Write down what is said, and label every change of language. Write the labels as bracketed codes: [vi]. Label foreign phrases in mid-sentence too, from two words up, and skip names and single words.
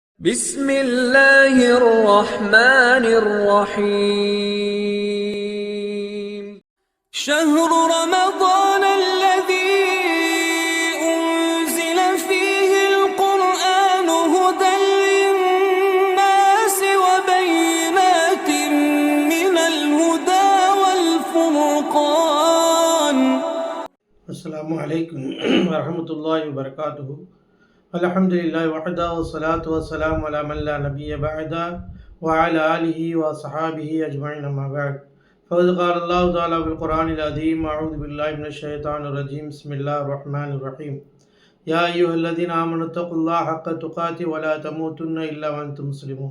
[ar] بسم الله الرحمن الرحيم شهر رمضان الذي أنزل فيه القرآن هدى للناس وبينات من الهدى والفرقان. السلام عليكم ورحمة الله وبركاته. الحمد لله وحده والصلاة والسلام على من لا نبي بعده وعلى آله وصحبه أجمعين أما بعد. فقد قال الله تعالى في القرآن العظيم أعوذ بالله من الشيطان الرجيم. بسم الله الرحمن الرحيم. يا أيها الذين آمنوا اتقوا الله حق تقاته ولا تموتن إلا وأنتم مسلمون.